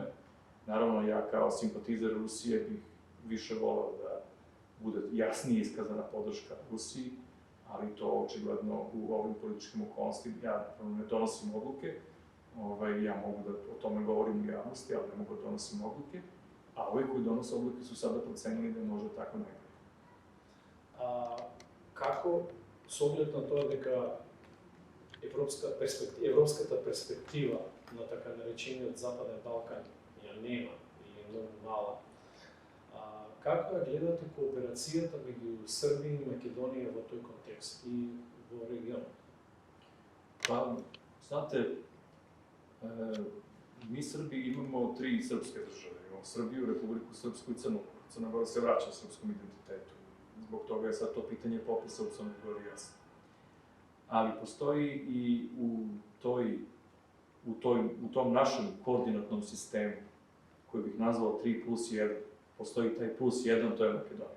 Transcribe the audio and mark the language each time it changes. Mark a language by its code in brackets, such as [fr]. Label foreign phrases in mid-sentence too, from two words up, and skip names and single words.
[sr] Naravno, ja kao simpatizer Rusije bih više volao da bude jasnije iskazana podrška Rusiji, ali to očigledno u ovim političkim okolnostima, ja ne donosim odluke, ja mogu da o tome govorim u javnosti, ali ne mogu da donosim odluke, a ovi koji donose odluke su sada procenili da je možda tako nekako. [mk] Како, с оглед на то дека европската перспектива на така наречениот Западен Балкан ја нема и е многу мала, како ја гледате кооперацијата меѓу Србија и Македонија во тој контекст и во регионот? [sr] Pa, znate, mi Srbi imamo 3 srpske države. Imamo Srbiju, Republiku Srpsku i Crnu Goru. Crna Gora se vraća srpskom identitetu. Zbog toga je sad to pitanje popisa u Crnoj Gori jasno. Ali postoji i u tom našem koordinatnom sistemu, koji bih nazvao 3+1, postoji taj +1, to je Makedonija.